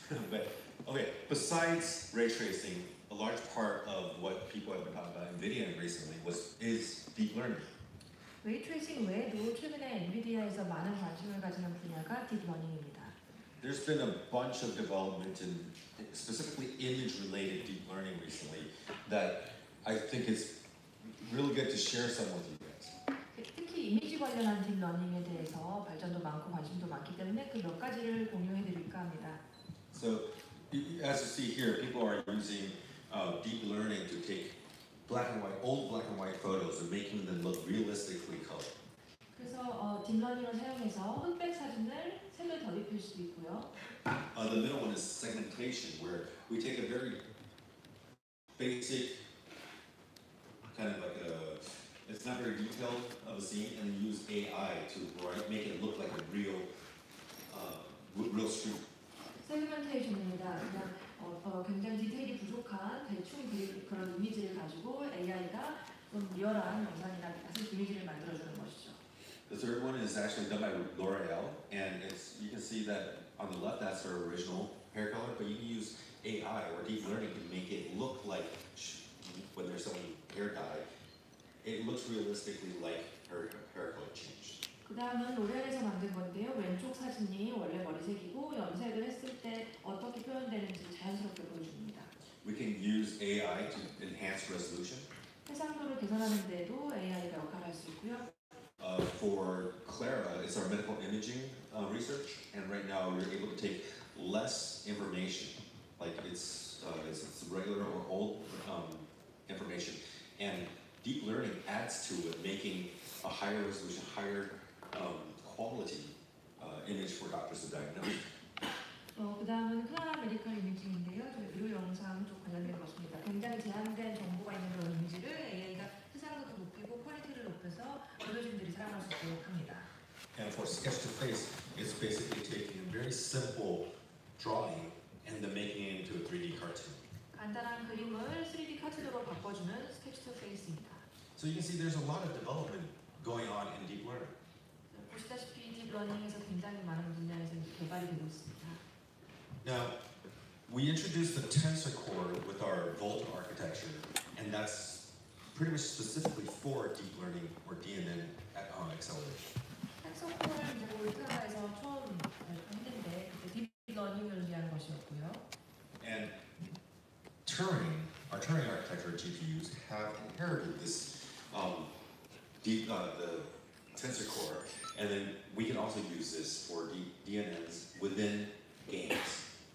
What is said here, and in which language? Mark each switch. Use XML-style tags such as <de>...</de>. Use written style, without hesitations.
<en>But okay, besides ray tracing, a large part of what people have been talking about NVIDIA recently is deep learning.</en> <ko>레이 트레이싱 외에도 최근에 엔비디아에서 많은 관심을 가지는 분야가 딥러닝입니다.</ko> <en>There's been a bunch of development in specifically image-related deep learning recently that I think is really good to share some with you guys.</en> <ko>특히 이미지 관련한 딥러닝에 대해서 발전도 많고 관심도 많기 때문에 그 몇 가지를 공유해드릴까 합니다.</ko> <en>So, as you see here, people are using deep learning to take old black and white photos and making them look realistically colored.</en> <ko>그래서 딥러닝을 사용해서 흑백 사진을 색을 덧입힐 수도 있고요.</ko> <en>The middle one is segmentation, where we take a very basic, kind of like it's not very detailed of a scene, and use AI to make it look like a real street.</en> <ko>세그멘테이션입니다. 그냥 굉장히 디테일이 부족한 대충 그런 이미지를 가지고 AI가 좀 리얼한 영상이나 사실 이미지를 만들어주는 것이죠.</ko> <en>The third one is actually done by L'Oreal, and you can see that on the left that's her original hair color, but you can use AI or deep learning to make it look like when there's someone hair dye, it looks realistically like her hair color changed.</en> <ko>그 다음은 로레알에서 만든 건데요. 왼쪽 사진이 원래 머리색이고 염색을 했을 때 어떻게 표현되는지 자연스럽게 보여줍니다.</ko> <en>We can use AI to enhance resolution.</en> <ko>해상도를 개선하는 데도 AI가 역할을 할 수 있고요.</ko> <en>For Clara, it's our medical imaging research, and right now we're able to take less information, like it's regular or old information, and deep learning adds to it, making a higher resolution, higher quality image for doctors to diagnose.</en> <ko>그 다음은 클라라 메디컬 이미징인데요. 의료 영상 쪽 관련된 것입니다. 굉장히 제한된 정보가 있는 그런 이미지를 AI가 해상도도 높이고 퀄리티를 높여서 의료진들이 사용할 수 있도록 합니다.</ko> <en>And for sketch to face, it's basically taking a very simple drawing and then making it into a 3D cartoon.</en> <ko>간단한 그림을 3D 카트으로 바꿔주는 스케치 투 페이스입니다.</ko> <en>So you can see there's a lot of development going on in deep learning.</en> <ko>보시다시피 딥러닝에서 굉장히 많은 분야에서 개발이 되고 있습니다.</ko> <en>Now, we introduced the tensor core with our Volta architecture, and that's pretty much specifically for deep learning or DNN acceleration.</en> <ko>텐서 코어를 이제 볼타에서 처음 했는데 그때 딥러닝을 위한 것이었고요.</ko> <en>And our Turing architecture GPUs have inherited this the tensor core, and then we can also use this for DNNs within games.</en>